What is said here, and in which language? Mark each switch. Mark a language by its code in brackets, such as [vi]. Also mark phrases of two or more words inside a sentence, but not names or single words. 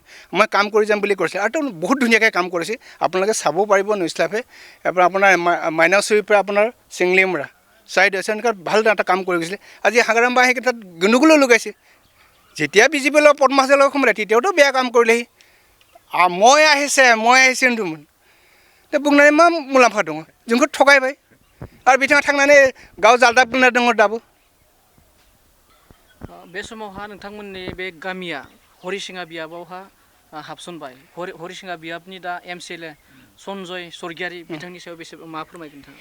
[as] মই কাম কৰি যাম বুলি কৈছে আৰু তেওঁ বহুত ধুনীয়াকৈ কাম কৰিছে আপোনালোকে চাব পাৰিব নিউজলাইভে আপোনাৰ মাইনাচুৰিৰ পৰা আপোনাৰ চিংলিমৰা চাইড আছে এনেকুৱা ভাল এটা কাম কৰি গৈছিলে আজি হাগ্ৰামা আহি তাত গণ্ডগোলো লগাইছে যেতিয়া BJPৰ লগত পদ্মাহাজৰ লগত সোমালে তেতিয়াওতো বেয়া কাম কৰিলেহি মই আহিছে দেখোন [brx] बुंनानै मा मुलाम्फा दङ जोंखौ थगायबाय आरो बिथाङा थांनानै गाव जालदाब बुंना दङ दाबो बे समावहा नोंथांमोननि बे गामिया हरिसिङा बियाबावहा हाबसनबाय हरिसिङा बियाबनि दा MCLA सनजय सरगियारि बिथांनि सायाव बेसे मा फोरमायगोन नोंथाङा